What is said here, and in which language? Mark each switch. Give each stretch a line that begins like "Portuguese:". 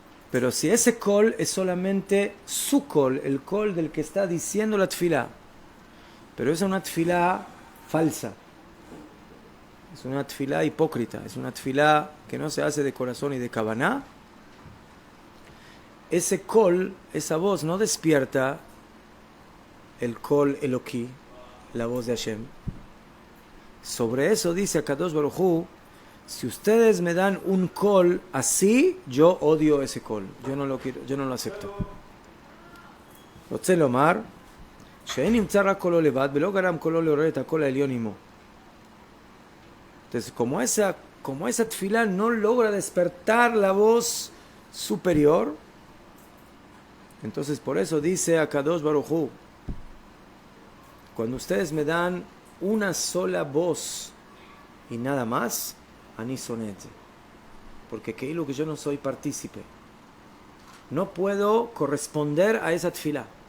Spanish: Pero si ese kol es solamente su kol, el kol del que está diciendo la tefilá, pero es una tefilá falsa, es una tefilá hipócrita, es una tefilá que no se hace de corazón y de kavaná, ese kol, esa voz no despierta el kol Eloquí, la voz de Hashem. Sobre eso dice Akadosh Baruj Hu, si ustedes me dan un kol así, yo odio ese kol. Yo no lo quiero, yo no lo acepto.
Hebrew: רוצה לומר, שאין נמצא רק קולו לבד, ולא גרם קולו לעורר את הקול העליון עמו.
Spanish: Entonces, como esa tefilá no logra despertar la voz superior, entonces por eso dice Akadosh Baruj Hu, cuando ustedes me dan una sola voz y nada más,
Hebrew: Ani soné,
Spanish: porque que yo no soy partícipe, no puedo corresponder a esa tefilá.